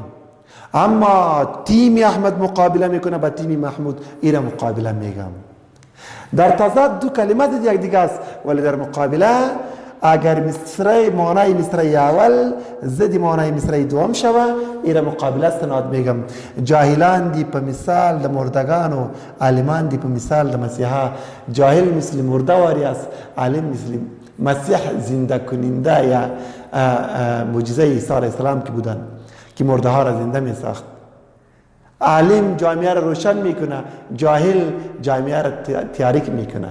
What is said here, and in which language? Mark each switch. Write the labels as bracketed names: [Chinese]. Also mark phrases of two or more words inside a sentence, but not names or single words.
[Persian] اما تیم احمد مقابله میکنه با تیم محمود، ایره مقابله میگم. در تضاد دو کلمه دید یک دیگه است، ولی در مقابله اگر معنای مصرع اول ضد معنای مصرع دوم شوه، ایره مقابله استناد میگم. [Pashto] جاهلان دی په مثال د مردگانو، عالمان دی په مثال د مسیحا. [Persian] جاهل مثل مرده واری است، عالم مثل مسیح زنده کننده یا معجزه عیسی علیه السلام که بودن که مرده ها را زنده می ساخت. عالم جامعه را روشن میکنه، جاهل جامعه را تاریک میکنه.